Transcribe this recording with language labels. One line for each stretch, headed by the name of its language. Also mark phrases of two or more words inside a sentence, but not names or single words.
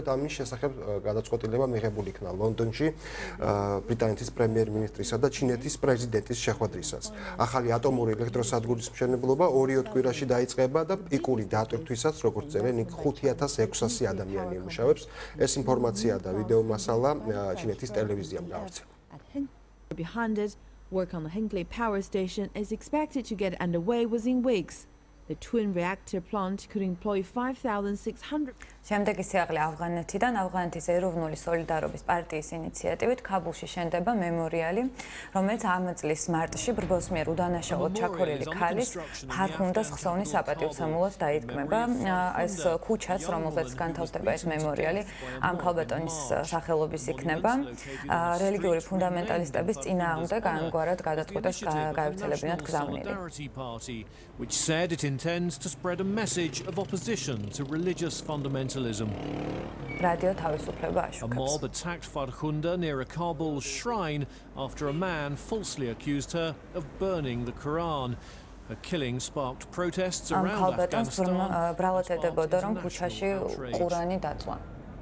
Georgian: ამის შესახებ გადაწყვეტილება მიღებული იქნა ლონდონში ბრიტანეთის პრემიერ-მინისტრისა და ჩინეთის პრეზიდენტის შეხვედრისას. ახალი ატომური ელექტროსადგურის მშენებლობა 2 კვირაში დაიწყება და პიკური დატვირთვისაც, როგორც წერენ, იქ 5600 ადამიანი იმუშავებს. ეს ინფორმაცია და ვიდეო მასალა ჩინეთის ტელევიზიამ გაავრცელა.
English: Behind it, work on the Hinkley power station is expected to get underway within weeks. The twin reactor plant could employ 5,600.
Georgian: შემდეგი სიახლე ავღანეთიდან ავღანეთის ეროვნული სოლიდარობის პარტიის ინიციატივით ქაბულში შენდება მემორიალი, რომელიც ამ წლის მარტში ბრბოს მიერ უდანაშაულოდ ჩაქორილი ქალის ფარჰუნდას ხსოვნის საპატივცემულოდ დაითქმება. ეს ქუჩაც, რომელზეც განთავსდება ეს მემორიალი, ამ ქალბატონის სახელობის იქნება. რელიგიური ფუნდამენტალისტების წინააღმდეგ ამგვარად გადაწყვეტეს გაევრცელებინათ გზავნილი.
English: Intends to spread a message of opposition to religious fundamentalism.
Georgian: Radio თავისუფლება აშუქებს.
English: A mob attacked Farkhunda near a Kabul shrine after a man falsely accused her of burning the Quran. A killing sparked protests around Afghanistan.
Georgian: ბრალად ედებოდა, რომ ქუჩაში ყურანი დაწვა.